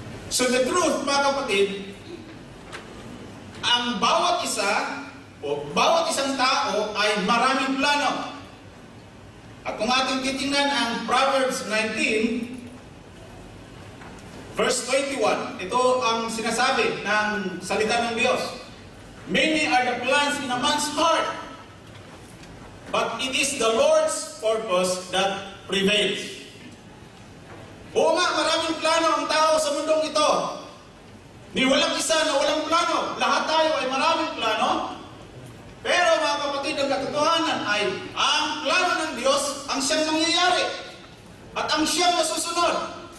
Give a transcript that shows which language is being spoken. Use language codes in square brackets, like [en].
[en] So the truth, [tl] mga kapatid, ang bawat isa o bawat isang tao ay maraming plano. At kung ating titingnan ang Proverbs 19, verse 21, ito ang sinasabi ng salita ng Diyos. [en] Many are the plans in a man's heart, but it is the Lord's purpose that prevails. [tl] Oo nga, maraming plano ang tao sa mundong ito. Ni walang isa na walang plano. Lahat tayo ay maraming plano. Pero mga kapatid, ang katotohanan ay ang plano ng Diyos ang siyang nangyayari at ang siyang masusunod.